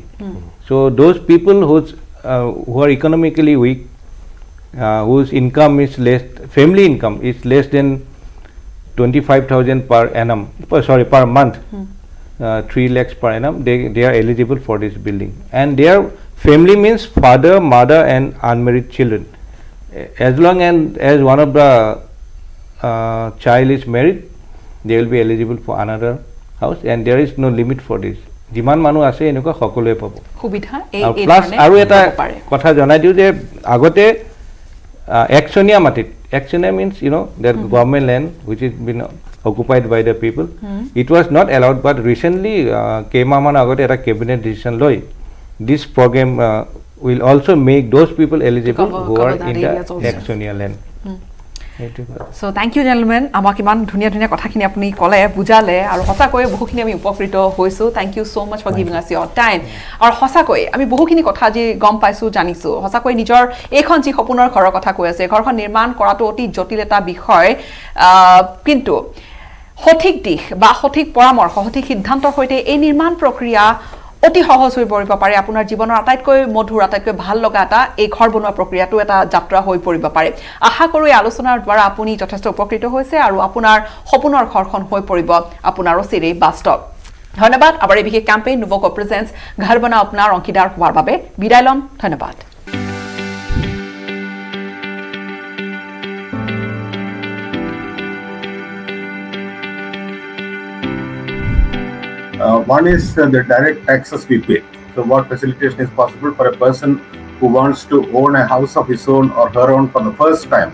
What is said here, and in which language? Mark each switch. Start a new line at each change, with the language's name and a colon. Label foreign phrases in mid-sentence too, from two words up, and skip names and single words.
English: So those people who are economically weak, whose income is less, family income is less than 25,000 per month, 3 lakhs per annum, they are eligible for this building. And their family means father, mother and unmarried children. As long as one of the child is married, they will be eligible for another house, and there is no limit for this.
Assamese: যিমান মানুহ আছে এনেকুৱা সকলোৱে পাব সুবিধা। প্লাছ আৰু এটা কথা জনাই দিওঁ যে আগতে একচনীয়া মাটিত, একচনীয়া
English: means that government land which is been occupied by the people, it was not allowed, but recently
Assamese: কেইমাহমান আগতে এটা
English: cabinet decision
Assamese: লৈ
English: this program will also make those people eligible who are in the
Assamese: একচনীয়া land.
English: So thank you gentlemen,
Assamese: আমাক ইমান ধুনীয়া ধুনীয়া কথাখিনি আপুনি ক'লে, বুজালে, আৰু সঁচাকৈ বহুখিনি আমি উপকৃত হৈছোঁ।
English: Thank you so much for giving us your time.
Assamese: আৰু সঁচাকৈ আমি বহুখিনি কথা আজি গম পাইছোঁ, জানিছোঁ। সঁচাকৈ নিজৰ এইখন যি সপোনৰ ঘৰৰ কথা কৈ আছে, ঘৰখন নিৰ্মাণ কৰাটো অতি জটিল এটা বিষয়, কিন্তু সঠিক দিশ বা সঠিক পৰামৰ্শ, সঠিক সিদ্ধান্তৰ সৈতে এই নিৰ্মাণ প্ৰক্ৰিয়া অতি সহজ হৈ পৰিব পাৰে। আপোনাৰ জীৱনৰ আটাইতকৈ মধুৰ, আটাইতকৈ ভাল লগা এটা এই ঘৰ বনোৱা প্ৰক্ৰিয়াটো এটা যাত্ৰা হৈ পৰিব পাৰে। আশা কৰোঁ এই আলোচনাৰ দ্বাৰা আপুনি যথেষ্ট উপকৃত হৈছে আৰু আপোনাৰ সপোনৰ ঘৰখন হৈ পৰিব আপোনাৰ অচিৰেই বাস্তৱ। ধন্যবাদ। আমাৰ এই বিশেষ কেম্পেইন নুভকো প্ৰেজেন্টছ ঘৰ বনাও আপোনাৰ অংশীদাৰ হোৱাৰ বাবে বিদায় ল'ম। ধন্যবাদ।
English: One is the direct taxes we pay. So what facilitation is possible for a person who wants to own a house of his own or her own for the first time?